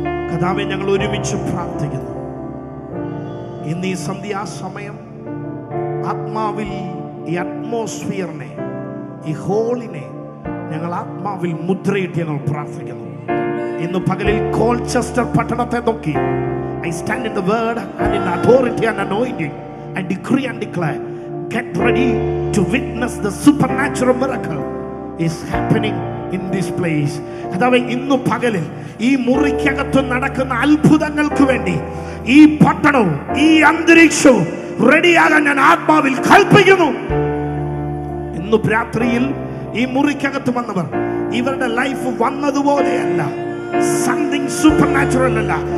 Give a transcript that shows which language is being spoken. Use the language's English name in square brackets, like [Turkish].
[Malayalam] കർത്താവേ, ഞങ്ങൾ ഒരുമിച്ച് പ്രാർത്ഥിക്കുന്നു. ഇന്ന് ഈ സന്ധ്യാസമയം ആത്മാവിൽ ഈ അറ്റ്മോസ്ഫിയറിനെ, ഈ ഹോളിനെ ഞങ്ങൾ ആത്മാവിൽ മുദ്രയിട്ട് ഞങ്ങൾ പ്രാർത്ഥിക്കുന്നു. ഇന്ന് പകലിൽ കോൾച്ചസ്റ്റർ പട്ടണത്തെ നോക്കി, [English] I stand in the word and in authority and anointing. I decree and declare, get ready to witness the supernatural miracle is happening in this place. [Malayalam] കർത്താവേ, ഇന്ന് പകലിൽ ഈ മുറിക്കകത്ത് നടക്കുന്ന അത്ഭുതങ്ങൾക്ക് വേണ്ടി ഈ പട്ടണവും ഈ അന്തരീക്ഷവും റെഡിയാകാൻ ഞാൻ ആത്മാവിൽ കൽപ്പിക്കുന്നു. ഇന്ന് രാത്രിയിൽ ഈ മുറിക്കകത്ത് വന്നവർ, ഇവരുടെ ലൈഫ് വന്നതുപോലെയല്ല, [English] something supernatural [Malayalam] അല്ല.